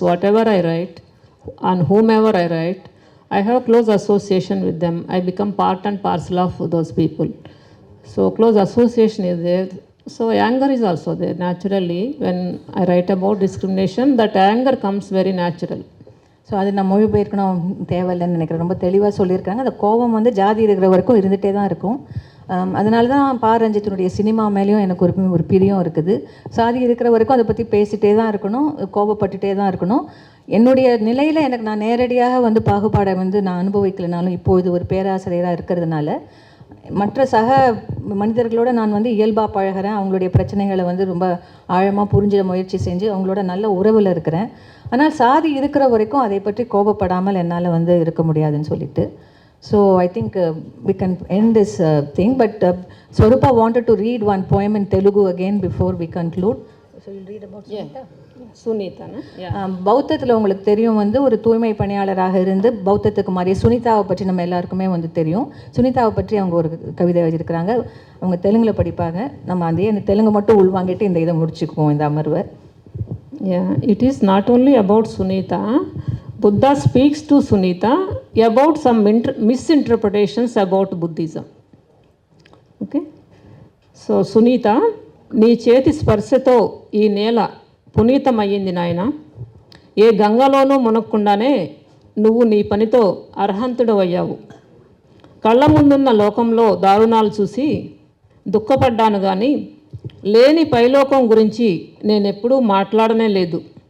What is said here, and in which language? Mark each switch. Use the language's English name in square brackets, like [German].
[English] Whatever I write, on whomever I write, I have close association with them. I become part and parcel of those people. So close association is there. So anger is also there. Naturally, when I write about discrimination, that anger comes very natural. [Tamil] So அது நான் மொழிபெயர்க்கணும் தேவையில்லைன்னு நினைக்கிறேன். ரொம்ப தெளிவாக சொல்லியிருக்காங்க. அந்த கோபம் வந்து ஜாதி இருக்கிற வரைக்கும் இருந்துகிட்டே தான் இருக்கும். அதனால தான் ரஞ்சித்தினுடைய சினிமா மேலேயும் எனக்கு ஒரு பிரியம் இருக்குது. சாதி இருக்கிற வரைக்கும் அதை பற்றி பேசிகிட்டே தான் இருக்கணும், கோபப்பட்டுகிட்டே தான் இருக்கணும். என்னுடைய நிலையில் நான் நேரடியாக பாகுபாடை நான் அனுபவிக்கலைனாலும் இப்போது ஒரு பேராசிரியராக இருக்கிறதுனால மற்ற சக மனிதர்களோட நான் இயல்பாக பழகிறேன். அவங்களுடைய பிரச்சனைகளை ரொம்ப ஆழமாக புரிஞ்சிட முயற்சி செஞ்சு அவங்களோட நல்ல உறவில் இருக்கிறேன். ஆனால் சாதி இருக்கிற வரைக்கும் அதை பற்றி கோபப்படாமல் என்னால் இருக்க முடியாதுன்னு சொல்லிட்டு. [English] So I think we can end this thing, but Swarupa wanted to read one poem in Telugu again before we conclude. So you'll read about Sunita? Sunita, no? Yeah. [Tamil] பௌத்தத்தில் உங்களுக்கு தெரியும் ஒரு தூய்மை பணியாளராக இருந்து பௌத்தத்துக்கு மாறிய சுனிதாவை பற்றி நம்ம எல்லாருக்குமே தெரியும். சுனிதாவை பற்றி அவங்க ஒரு கவிதை எழுதியிருக்கிறாங்க. அவங்க தெலுங்கில் படிப்பாங்க. நம்ம அந்த தெலுங்கு மட்டும் உள்வாங்கிட்டு இந்த இதை முடிச்சுக்குவோம் இந்த அமர்வை. [English] Yeah, it is not only about Sunita. Buddha speaks to Sunita about some misinterpretations about Buddhism. Okay? [Telugu] So Sunita, నీ చేతి స్పర్శతో ఈ నేల పునీతమయ్యింది నాయన. ఏ గంగలోనూ మునక్కుండానే నువ్వు నీ పనితో అర్హంతుడవయ్యావు. కళ్ళ ముందున్న లోకంలో దారుణాలు చూసి దుఃఖపడ్డాను కానీ లేని పైలోకం గురించి నేనెప్పుడూ మాట్లాడనే లేదు.